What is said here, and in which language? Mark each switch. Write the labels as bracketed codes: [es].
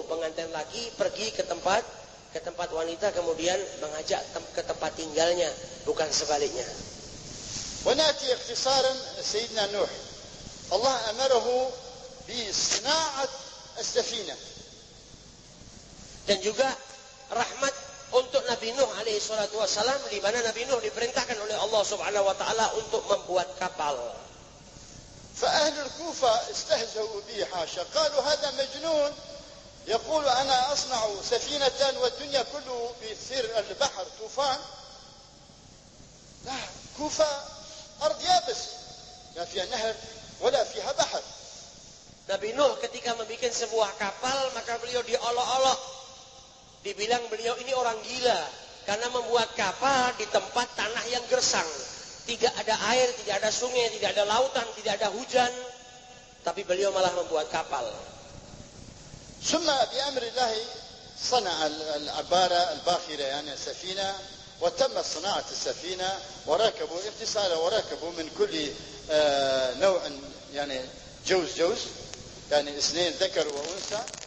[id] Pengantin laki pergi ke tempat wanita, kemudian mengajak ke tempat tinggalnya, bukan sebaliknya. [ar] ونأتي اختصارا سيدنا نوح. الله أمره بصناعة السفينة. [id] Dan juga rahmat untuk Nabi Nuh alaihi salatu wassalam, di mana Nabi Nuh diperintahkan oleh Allah Subhanahu wa taala untuk membuat kapal. [ar] فأهل الكوفة استهزأوا به حاشا، قالوا هذا مجنون يقول أنا أصنع سفينة والدنيا كله بيصير البحر طوفان. لا، كوفة أرض يابس لا فيها نهر ولا فيها بحر. [id] Nabi Nuh ketika membuat sebuah kapal, maka beliau diolok-olok. Dibilang beliau ini orang gila karena membuat kapal di tempat tanah yang gersang. Tidak ada air, tidak ada sungai, tidak ada lautan, tidak ada hujan. Tapi beliau malah membuat kapal. [ar] ثم بأمر الله صنع العبارة الباخرة يعني السفينة، وتم صناعة السفينة وركبوا اغتسالا وركبوا من كل نوع يعني جوز يعني اثنين ذكر وأنثى.